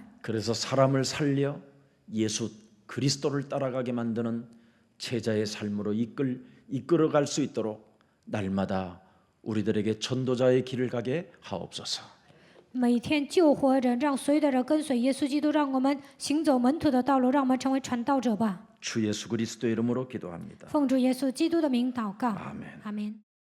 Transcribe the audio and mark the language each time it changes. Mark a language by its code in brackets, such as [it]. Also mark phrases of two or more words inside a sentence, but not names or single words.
[ko] 그래서 사람을 살려 예수 그리스도를 따라가게 만드는 제자의 삶으로 이끌어갈 수 있도록 날마다 우리들에게 전도자의 길을 가게 하옵소서. [zh] 每天救活人，让所有的人跟随耶稣基督，让我们行走门徒的道路，让我们成为传道者吧。 [ko] 주 예수 그리스도의 이름으로 기도합니다. [zh] 奉主耶稣基督的名祷告， [ko] 아멘. [zh] 阿门。